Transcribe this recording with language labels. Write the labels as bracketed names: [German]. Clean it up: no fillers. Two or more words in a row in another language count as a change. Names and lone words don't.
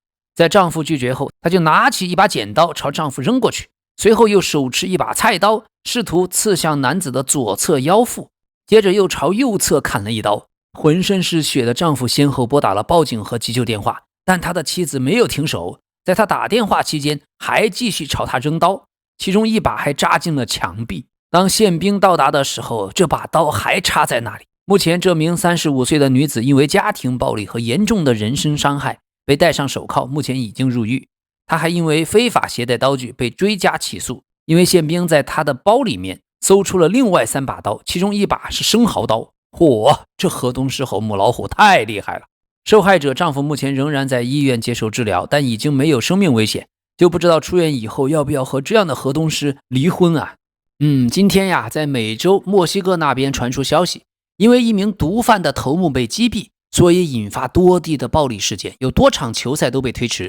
[Chinese] 在丈夫拒絕後，她就拿起一把剪刀朝丈夫扔過去，隨後又手持一把菜刀，試圖刺向男子的左側腰腹，接着又朝右側砍了一刀。渾身是血的丈夫先後撥打了報警和急救電話，但他的妻子沒有停手，在他打電話期間還繼續朝他扔刀，其中一把還扎進了牆壁。當憲兵到達的時候，這把刀還插在那裡。目前這名35歲的女子因為家庭暴力和嚴重的人身傷害被戴上手銬，目前已經入獄。她還因為非法攜帶刀具被追加起訴，因為憲兵在她的包裡面搜出了另外3把刀，其中一把是生蠔刀。嚯，這河東獅吼母老虎太厲害了。受害者丈夫目前仍然在醫院接受治療，但已經沒有生命危險，就不知道出院以後要不要和這樣的河東獅離婚啊。今天呀，在美洲墨西哥那邊傳出消息，因為一名毒販的頭目被擊斃，所以引發多地的暴力事件，有多場球賽都被推遲。